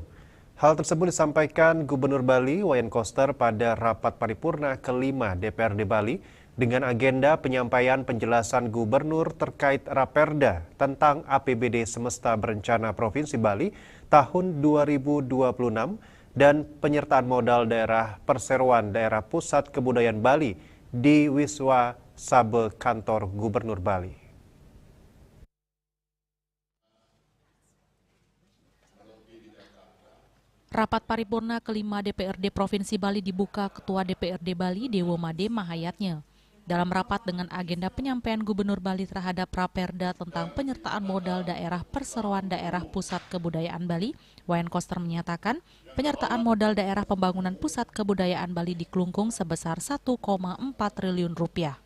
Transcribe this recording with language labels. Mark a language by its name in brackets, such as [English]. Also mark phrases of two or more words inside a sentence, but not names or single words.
[Indonesian] Hal tersebut disampaikan Gubernur Bali Wayan Koster pada rapat paripurna kelima DPRD Bali dengan agenda penyampaian penjelasan Gubernur terkait Raperda tentang APBD Semesta Berencana Provinsi Bali tahun 2026 dan penyertaan modal daerah perseroan daerah Pusat Kebudayaan Bali di Wiswa Sabe Kantor Gubernur Bali. Rapat paripurna kelima DPRD Provinsi Bali dibuka Ketua DPRD Bali Dewo Made Mahayatnya. Dalam rapat dengan agenda penyampaian Gubernur Bali terhadap Raperda tentang penyertaan modal daerah perseroan daerah Pusat Kebudayaan Bali, Wayan Koster menyatakan penyertaan modal daerah pembangunan Pusat Kebudayaan Bali di Klungkung sebesar 1,4 triliun rupiah.